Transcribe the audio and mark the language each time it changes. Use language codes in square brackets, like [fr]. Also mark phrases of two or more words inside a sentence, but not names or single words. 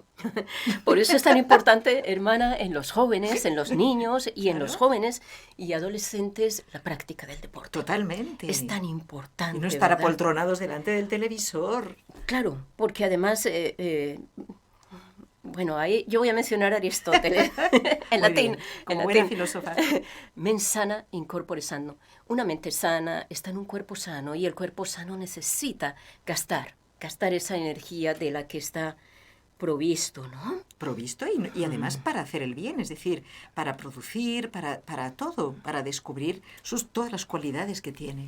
[es] Por eso es tan importante, hermana, en los jóvenes, en los niños y en los Claro. jóvenes y adolescentes la práctica del deporte. Totalmente. Es tan importante. Y no estar ¿verdad? apoltronados delante del televisor. Claro, porque además, bueno, ahí yo voy a mencionar a Aristóteles en Muy latín. bien, como en buena latín. filósofa. [la] Mens sana in corpore sano. [es] Una mente sana está en un cuerpo sano y el cuerpo sano necesita gastar esa energía de la que está provisto, ¿no? Provisto y además para hacer el bien, es decir, para producir, para todo, para descubrir todas las cualidades que tiene.